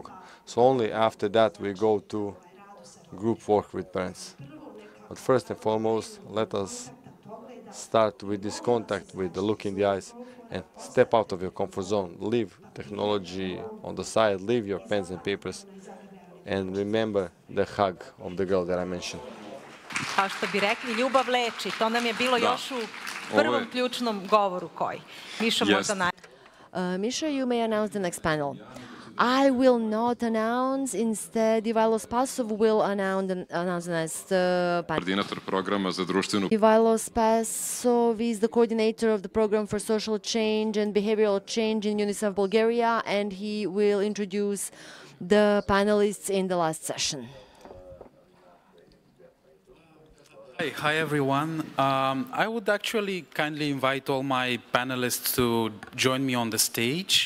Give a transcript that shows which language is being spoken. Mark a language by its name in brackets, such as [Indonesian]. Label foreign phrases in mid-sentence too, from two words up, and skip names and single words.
[English] So only after that we go to group work with parents. But first and foremost, let us start with this contact, with the look in the eyes, and step out of your comfort zone. Leave technology on the side, leave your pens and papers, and remember the hug of the girl that I mentioned. [Serbian] Kao što bi rekli, ljubav leči. To nam je bilo još u prvom ključnom govoru koji. Mišo možda naj... [English] Misha, you may announce the next panel. I will not announce. Instead, Ivalo Spasov will announce the next panel. [Serbian] Koordinator programa za društvenu... [English] Ivalo Spasov is the coordinator of the program for social change and behavioral change in UNICEF Bulgaria, and he will introduce the panelists in the last session. Hi everyone. I would actually kindly invite all my panelists to join me on the stage.